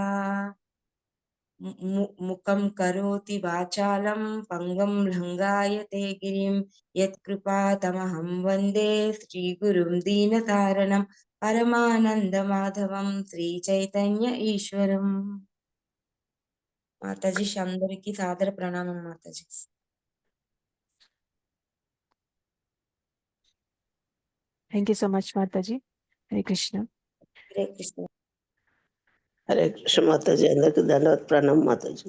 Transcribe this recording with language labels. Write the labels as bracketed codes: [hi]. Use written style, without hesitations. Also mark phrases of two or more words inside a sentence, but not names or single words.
[sa] मुखं करोति वाचालं पंगं लंघायते गिरिं यत्कृपातमहं वन्दे श्रीगुरुं दीनतारणं परमानन्दमाधवं श्रीचैतन्य ईश्वरं. [te] మాతాజీ అందరికి సాదర ప్రణామం మాతాజీ. [en] thank you so much మాతాజీ. [te] హరే కృష్ణ. హరే కృష్ణ. హరే కృష్ణ మాతాజీ, అందరికి ధన్యవాద ప్రణామం మాతాజీ.